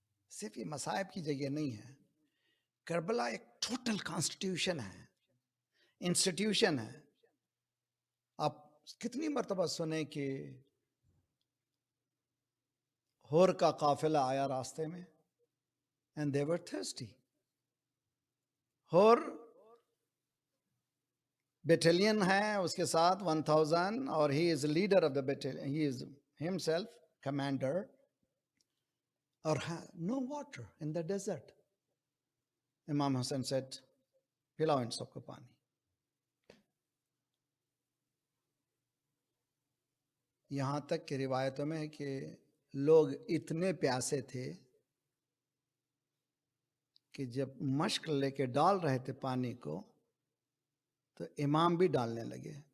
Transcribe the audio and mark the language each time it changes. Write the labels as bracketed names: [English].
[Hindi] सिर्फ ये मसाइब की जगह नहीं है. करबला एक टोटल कॉन्स्टिट्यूशन है, इंस्टीट्यूशन है. आप कितनी मर्तबा सुने कि होर का काफिला आया रास्ते में [English] and they were thirsty. [Hindi] होर battalion है उसके साथ 1000 और [English] he is leader of the battalion, he is himself commander, or no water in the desert. Imam Hussain said, [Hindi] पिलाओ इन सबको पानी. यहाँ तक कि रिवायतों में है कि लोग इतने प्यासे थे कि जब मश्क लेके डाल रहे थे पानी को तो इमाम भी डालने लगे.